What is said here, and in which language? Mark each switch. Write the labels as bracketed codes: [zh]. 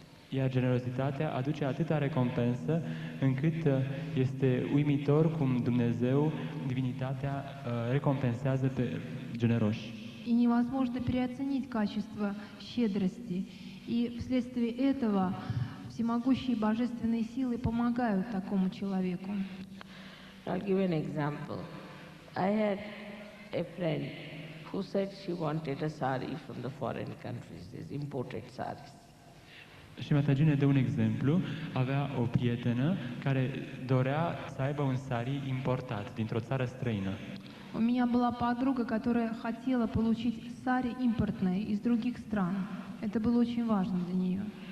[ro] Iar generozitatea aduce atâta recompensă încât este uimitor cum Dumnezeu, divinitatea, recompensează pe generoși. [ru] И невозможно переоценить качество щедрости. И вследствие этого всемогущие божественные силы помогают такому человеку. [en] I'll give an example. I had a friend who said she wanted a sari from the foreign countries, these imported saris. [ro] Și Mataji ne dă un exemplu. Avea o prietenă care dorea să aibă un sari importat dintr-o țară străină. [ru] У меня была подруга, которая хотела получить сари импортные из других стран. Это было очень важно для нее.